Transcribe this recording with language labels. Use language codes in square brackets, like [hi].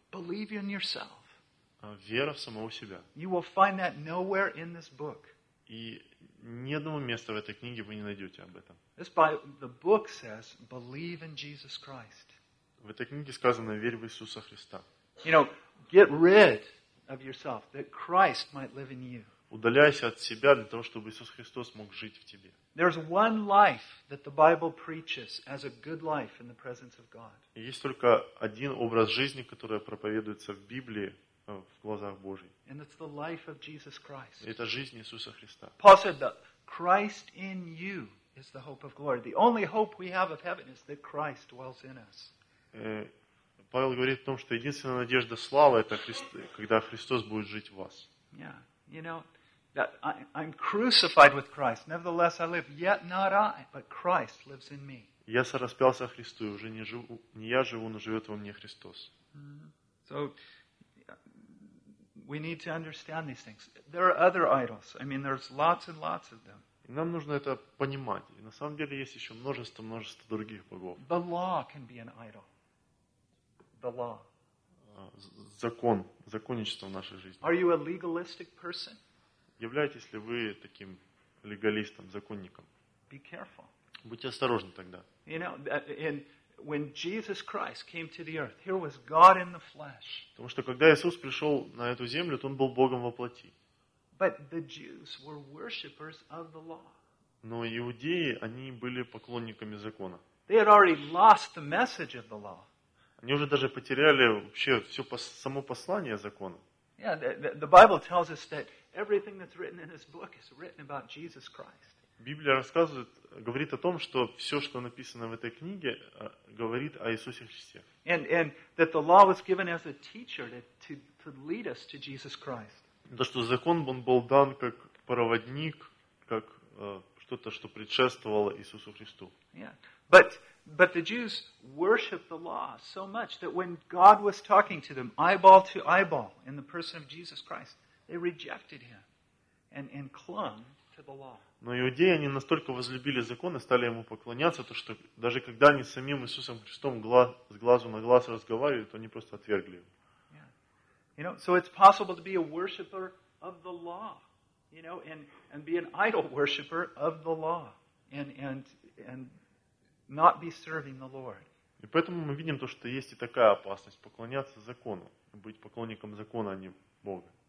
[en] Believe in yourself. [ru] Вера в самого себя. [en] You will find that nowhere in this book. [ru] И ни одного места в этой книге вы не найдете об этом. [en] This Bible, the book says, believe in Jesus Christ. [ru] В этой книге сказано, верь в Иисуса Христа. [en] You know, get rid of yourself, that Christ might live in you. [ru] Удаляйся от себя для того, чтобы Иисус Христос мог жить в тебе. [en] There's one life that the Bible preaches as a good life in the presence of God. [ru] Есть только один образ жизни, который проповедуется в Библии в глазах Божьих. [en] And it's the life of Jesus Christ. [ru] Это жизнь Иисуса Христа. [en] Paul said that Christ in you is the hope of glory. The only hope we have of heaven is that Christ dwells in us. [ru] Павел говорит о том, что единственная надежда славы это когда Христос будет жить в вас. [en] Yeah. You know, that I'm crucified with Christ. Nevertheless, I live. Yet not I, but Christ lives in me. [ru] Я сораспялся Христу, уже не я живу, но живет во мне Христос. [en] So, we need to understand these things. There are other idols. I mean, there's lots and lots of them. [ru] Нам нужно это понимать. И на самом деле есть еще множество других богов. [en] The law can be an idol. The law. [ru] Закон, законничество в нашей жизни. [en] Are you a legalistic person? [ru] Являетесь ли вы таким легалистом, законником? [en] Be careful. [ru] Будьте осторожны тогда. [en] You know, and when Jesus Christ came to the earth, here was God in the flesh. [ru] Потому что когда Иисус пришел на эту землю, то Он был Богом во плоти. [en] But the Jews were worshippers of the law. [ru] Но иудеи, они были поклонниками закона. [en] They had already lost the message of the law. [ru] Они уже даже потеряли вообще все само послание закона. [en] Yeah, the Bible tells us that everything that's written in this book is written about Jesus Christ. [ru] Библия рассказывает, говорит о том, что все, что написано в этой книге, говорит о Иисусе Христе. [en] And that the law was given as a teacher to lead us to Jesus Christ. [ru] То, что закон был дан как проводник, как что-то, что предшествовало Иисусу Христу. [en] Yeah, But the Jews worshipped the law so much that when God was talking to them eyeball to eyeball in the person of Jesus Christ, they rejected Him and clung to the law. [ru] Но иудеи, они настолько возлюбили закон и стали Ему поклоняться, то что даже когда они с самим Иисусом Христом с глазу на глаз разговаривали, то они просто отвергли Его. [en] Yeah. You know, so it's possible to be a worshipper of the law, you know, and be an idol worshipper of the law, and and not be serving the Lord. [ru] И поэтому мы видим то, что есть и такая опасность поклоняться закону, быть поклонником закона, а не Бога.